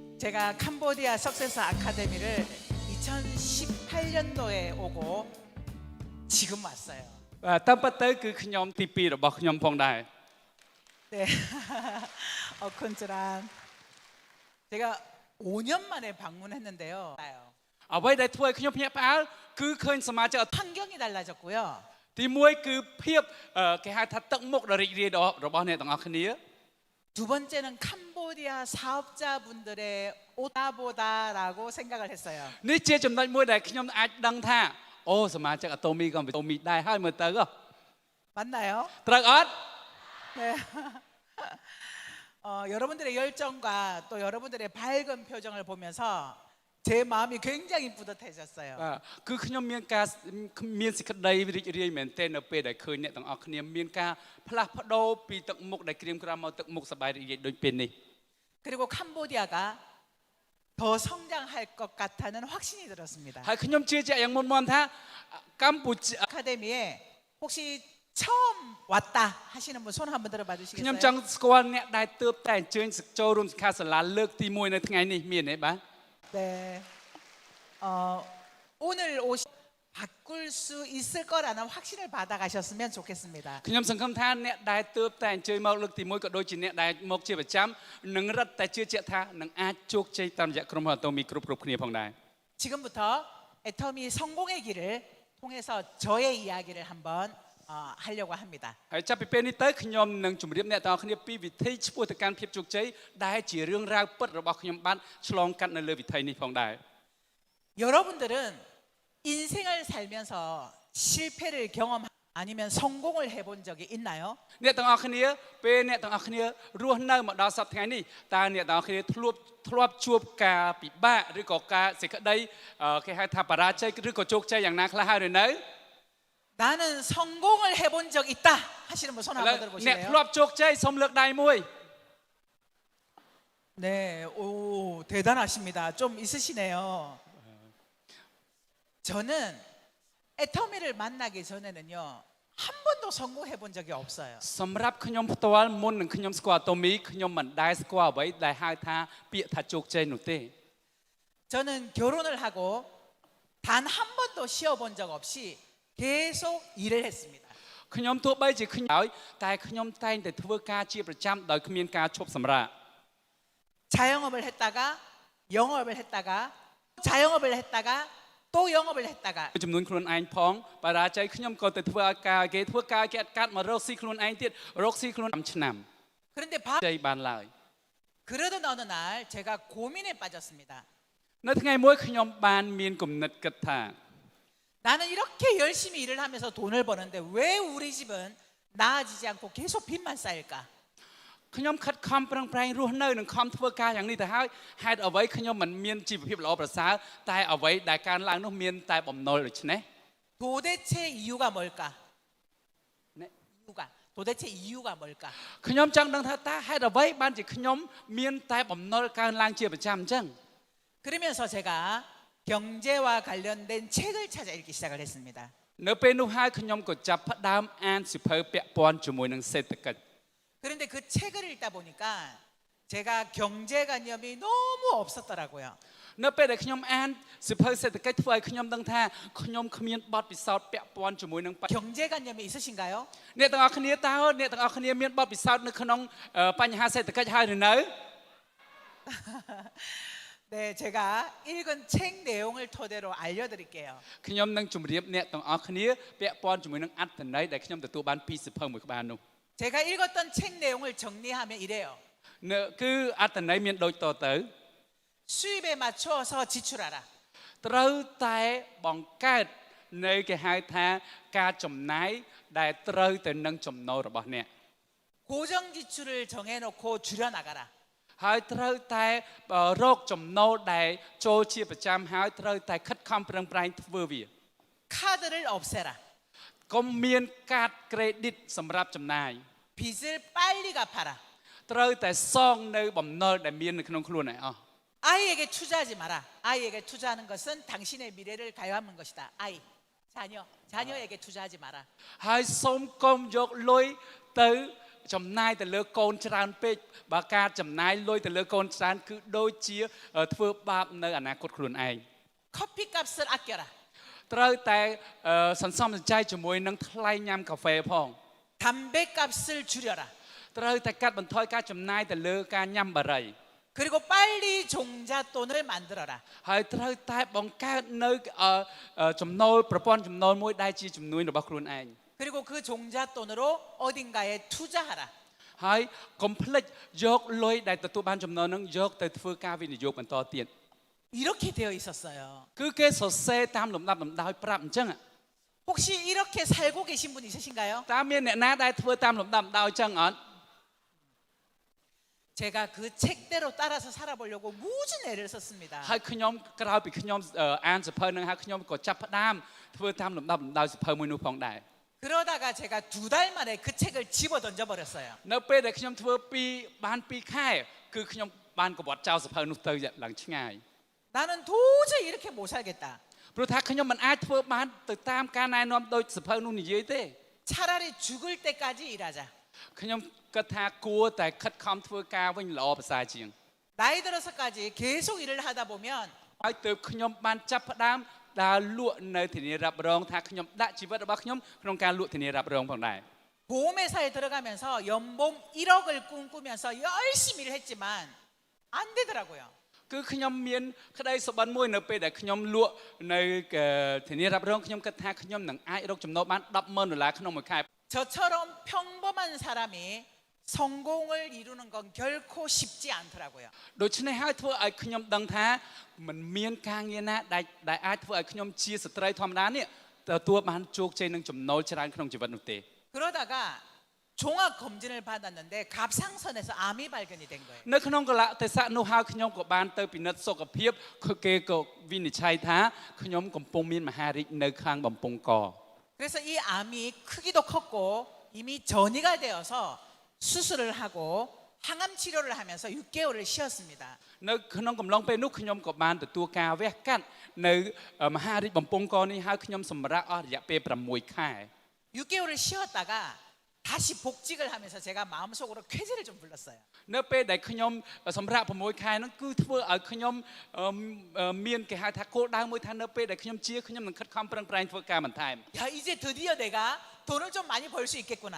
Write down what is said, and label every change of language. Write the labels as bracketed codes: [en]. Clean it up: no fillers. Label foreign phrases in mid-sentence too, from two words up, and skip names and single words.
[ko] 제가 캄보디아 석세서 아카데미를 2018년도에 오고 지금 왔어요. [km] តាមពិតទៅគឺខ្ញុំទី2របស់ខ្ញុំផងដែរ [ko] 네. 어컨즈랑 제가 5년 만에 방문했는데요. [km] អ្វីដែលធ្វើឲ្យខ្ញុំភ្ញាក់ផ្អើលគឺឃើញសមាជិក [ko] 환경이 달라졌고요. [km] ទី1គឺភាពគេហៅថាទឹកមុខដ៏រីករាយរបស់អ្នកទាំងអស់គ្នា [ko] 두 번째는 캄보디아 사업자분들의 오다보다라고 생각을 했어요. [km] នេះជាចំណុចមួយដែលខ្ញុំអាចដឹងថាអូសមាជិកអាតូមីក៏អាតូមីដែរហើយមើលទៅ [ko] 맞나요? [km] ត្រូវអត់ [ko] 네. 여러분들의 열정과 또 여러분들의 밝은 표정을 보면서 제 마음이 굉장히 뿌듯해졌어요. [km] គឺខ្ញុំមានការមានសេចក្តីរីករាយមែនទែននៅពេលដែលឃើញអ្នកទាំងអស់គ្នាមានការផ្លាស់ប្ដូរពីទឹកមុខដែលក្រៀមក្រំមកទឹកមុខសប្បាយរីករាយដូចពេលនេះ [ko] 그리고 캄보디아가 더 성장할 것 같다는 확신이 들었습니다. [km] ហើយខ្ញុំជឿជាក់យ៉ាងមុនមន់ថាកម្ពុជា [ko] 아카데미에 혹시 처음 왔다 하시는 분 손 한번 들어봐 [km] ខ្ញុំ [ko] 주시겠어요? [km] ចង់ស្គាល់អ្នកដែលទើបតែអញ្ជើញចូលរួមសិក្ខាសាលាលើកទី1នៅថ្ងៃនេះមានទេបាទ [ko] 네. 오늘 오시 바꿀 수 있을 거라는 확신을 받아가셨으면 좋겠습니다. [km] ខ្ញុំសង្ឃឹមថាអ្នកដែលទើបតែអញ្ជើញមកលើកទី1ក៏ដូចជាអ្នកដែលមកជាប្រចាំនឹងរឹតតែជឿជាក់ថានឹងអាចជោគជ័យតាមរយៈក្រុមហ៊ុនអាតូមីគ្រប់គ្នាផងដែរ [ko] 지금부터 애터미 성공의 길을 통해서 저의 이야기를 한번 하려고 합니다. [km] ហើយចាប់ពីពេលនេះទៅខ្ញុំនឹងជម្រាបអ្នកទាំងអស់គ្នាពីវិធីឆ្ពោះទៅកាន់ភាពជោគជ័យដែលជារឿងរ៉ាវពិតរបស់ខ្ញុំបានឆ្លងកាត់នៅលើវិថីនេះផងដែរ [ko] 여러분들은 인생을 살면서 실패를 경험 아니면 성공을 해본 적이 있나요? [km] អ្នកទាំងអស់គ្នាពេលអ្នកទាំងអស់គ្នារស់នៅមកដល់សប្តាហ៍ថ្ងៃនេះតើអ្នកទាំងអស់គ្នាធ្លាប់ជួបការពិបាកឬក៏ការសេចក្តីគេហៅថាបរាជ័យឬក៏ជោគជ័យយ៉ាងណាខ្លះហើយឬនៅ [ko] 나는 성공을 해본 적 있다 하시는 분 손 [km] ឥឡូវ [ko] 한번 [km] អ្នក [ko] 들어보실래요? [km] ធ្លាប់ជោគជ័យសូមលើកដៃមួយ [ko] 네, 오 대단하십니다. 좀 있으시네요. 저는 애터미를 만나기 전에는요 한 번도 성공해 본 적이 없어요. [km] សម្រាប់ខ្ញុំផ្ទាល់មុននឹងខ្ញុំស្គាល់អាតូមីខ្ញុំមិនដែលស្គាល់អ្វីដែលហៅថាពាក្យថាជោគជ័យនោះទេ [ko] 저는 결혼을 하고 단 한 번도 쉬어본 적 없이 계속 일을 했습니다. [km] ខ្ញុំទោះបីជាខ្ញុំហើយតែខ្ញុំតែងតែធ្វើការជាប្រចាំដោយគ្មានការឈប់សម្រាក [ko] 자영업을 했다가 영업을 했다가 자영업을 했다가 또 영업을 했다가 [km] ចំនួនខ្លួនឯងផងបរាជ័យខ្ញុំក៏ទៅធ្វើការគេធ្វើការគេអត់កាត់មករកស៊ីខ្លួនឯងទៀតរកស៊ីខ្លួន5ឆ្នាំ [ko] 그런데 [km] ជ័យបានឡើយ [ko] 그러던 어느 날 제가 고민에 빠졌습니다. [km] នៅថ្ងៃមួយខ្ញុំបានមានគំនិតគិតថា [ko] 나는 이렇게 열심히 일을 하면서 돈을 버는데 왜 우리 집은 나아지지 않고 계속 빚만 쌓일까? [km] ខ្ញុំខិតខំប្រឹងប្រែងរស់នៅនឹងខំធ្វើការយ៉ាងនេះទៅហើយហេតុអ្វីខ្ញុំមិនមានជីវភាពល្អប្រសើរតែអ្វីដែលកើនឡើងនោះមានតែបំណុលដូច្នេះ [ko] 도대체 이유가 뭘까? 네. 도대체 이유가 뭘까? [km] ខ្ញុំចង់ដឹងថាតើហេតុអ្វីបានជាខ្ញុំមានតែបំណុលកើនឡើងជាប្រចាំអញ្ចឹង [ko] 그러면서 제가 경제와 관련된 책을 찾아 읽기 시작을 했습니다. [km] នៅពេលនោះហើយខ្ញុំក៏ចាប់ផ្ដើមអានសៀវភៅពាក់ព័ន្ធជាមួយនឹងសេដ្ឋកិច្ច [ko] 그런데 그 책을 읽다 보니까 제가 경제관념이 너무 없었더라고요. [km] នៅពេលដែលខ្ញុំអានសៀវភៅសេដ្ឋកិច្ចធ្វើឲ្យខ្ញុំដឹងថាខ្ញុំគ្មានបទពិសោធន៍ពាក់ព័ន្ធជាមួយនឹង [ko] 경제관념이 있으신가요? [km] អ្នកទាំងអស់គ្នាតើអ្នកទាំងអស់គ្នាមានបទពិសោធន៍នៅក្នុងបញ្ហាសេដ្ឋកិច្ចហើយឬនៅ [ko] 네, 제가 읽은 책 내용을 토대로 알려드릴게요. [km] ខ្ញុំនឹងជម្រាបអ្នកទាំងអស់គ្នាពាក់ព័ន្ធជាមួយនឹងអត្ថន័យដែលខ្ញុំទទួលបានពីសៀវភៅមួយក្បាលនោះ [ko] 제가 읽었던 책 내용을 정리하면 이래요. [km] គឺអត្ថន័យមានដូចតទៅ [ko] 수입에 맞추어서 지출하라. [km] ត្រូវតែបង្កើតនៅគេហៅថាការចំណាយដែលត្រូវទៅនឹងចំណូលរបស់អ្នក [ko] 고정 지출을 정해놓고 줄여나가라. [km] ហើយត្រូវតែរកចំណូលដែលចូលជាប្រចាំហើយត្រូវតែខិតខំប្រឹងប្រែងធ្វើវា [ko] 카드를 없애라. [km] កុំមានកាតក្រេឌីតសម្រាប់ចំណាយ [ko] 빚을 빨리 갚아라. [km] ត្រូវតែសងនៅបំណុលដែលមាននៅក្នុងខ្លួនឯងអស់ [ko] 아이에게 투자하지 마라. 아이에게 투자하는 것은 당신의 미래를 가요하는 것이다. 아이, 자녀에게 투자하지 마라. [km] ហើយសូមកុំយកលុយទៅចំណាយទៅលើកូនច្រើនពេកបើការចំណាយលុយទៅលើកូនច្រើនគឺដូចជាធ្វើបាបនៅអនាគតខ្លួនឯង [ko] 커피 값을 아껴라. [km] ត្រូវតែសន្សំសំចៃជាមួយនឹងថ្លៃញ៉ាំកាហ្វេផង [ko] 담배 값을 줄여라. [km] ត្រូវតែកាត់បន្ថយការចំណាយទៅលើការញ៉ាំបារី [ko] 그리고 빨리 종잣돈을 만들어라. [km] ហើយត្រូវតែបង្កើតនៅចំណូលប្រព័ន្ធចំណូលមួយដែលជាជំនួយរបស់ខ្លួនឯង [ko] 그리고 그 종잣돈으로 어딘가에 투자하라. [km] ហើយកុំភ្លេចយកលុយដែលទទួលបានចំណូលនឹងយកទៅធ្វើការវិនិយោគបន្តទៀត [ko] 이렇게 되어 있었어요. [km] គឺគេសរសេរតាមលំដាប់លំដោយប្រាប់អញ្ចឹង [ko] 혹시 이렇게 살고 계신 분 있으신가요? [km] តើមានអ្នកណាដែលធ្វើតាមលំដាប់លំដោយអញ្ចឹងអត់ [ko] 제가 그 책대로 따라서 살아보려고 무진 애를 썼습니다. [km] ហើយខ្ញុំក្រោយពីខ្ញុំអានសភៅនឹងហើយខ្ញុំក៏ចាប់ផ្ដើមធ្វើតាមលំដាប់លំដោយសភៅមួយនោះផងដែរ [ko] 그러다가 제가 2달 만에 그 책을 집어 던져버렸어요. [km] នៅពេលដែលខ្ញុំធ្វើបាន2ខែគឺខ្ញុំបានកវត្តចោលសភៅនោះទៅឡើងឆ្ងាយ [ko] 나는 도저히 이렇게 못 살겠다. [km] ព្រោះថាខ្ញុំមិនអាចធ្វើបានទៅតាមការណែនាំដោយសភៅនោះនិយាយទេ [ko] 차라리 죽을 때까지 일하자. [km] ខ្ញុំគិតថាគួរតែខិតខំធ្វើការវិញល្អប្រសើរជាង [ko] 나이 들어서까지 계속 일을 하다 보면 [km] ហើយទើបខ្ញុំបានចាប់ផ្ដើមដើរលក់នៅធានារ៉ាប់រងថាខ្ញុំដាក់ជីវិតរបស់ខ្ញុំក្នុងការលក់ធានារ៉ាប់រងផងដែរ [ko] 보험회사에 들어가면서 연봉 1억을 꿈꾸면서 열심히 일을 했지만 안 되더라고요. [km] គឺខ្ញុំមានក្តីសុបិនមួយនៅពេលដែលខ្ញុំលក់នៅធានារ៉ាប់រងខ្ញុំគិតថាខ្ញុំនឹងអាចរកចំណូលបាន$10,000ក្នុងមួយខែ [ko] 저처럼 평범한 사람이 성공을 이루는 건 결코 쉽지 않더라고요. [km] ដូច្នេះហើយធ្វើឲ្យខ្ញុំដឹងថាមិនមានការងារណាដែលអាចធ្វើឲ្យខ្ញុំជាស្ត្រីធម្មតានេះទទួលបានជោគជ័យនឹងចំណូលច្រើនក្នុងជីវិតនោះទេ [ko] 그러다가 종합 검진을 받았는데 갑상선에서 암이 발견이 된 거예요. [km] នៅក្នុងកលៈទេសៈនោះហើយខ្ញុំក៏បានទៅពិនិត្យសុខភាពគេក៏វិនិច្ឆ័យថាខ្ញុំកំពុងមានមហារីកនៅខាងបំពង់ក [ko] 그래서 이 암이 크기도 컸고 이미 전이가 되어서 수술을 하고 항암 치료를 하면서 6개월을 쉬었습니다. [km] នៅក្នុងកំឡុងពេលនោះខ្ញុំក៏បានទទួលការវះកាត់នៅមហារីកបំពង់កនេះហើយខ្ញុំសម្រាកអស់រយៈពេល6ខែ [ko] 6개월을 쉬었다가 다시 복직을 하면서 제가 마음속으로 쾌재를 좀 불렀어요. [km] នៅពេលដែលខ្ញុំសម្រាក6ខែហ្នឹងគឺធ្វើឲ្យខ្ញុំមានគេហៅថាគោលដៅមួយថានៅពេលដែលខ្ញុំជាខ្ញុំនឹងខិតខំប្រឹងប្រែងធ្វើការបន្ថែម [ko] 야 이제 드디어 내가 돈을 좀 많이 벌 수 있겠구나.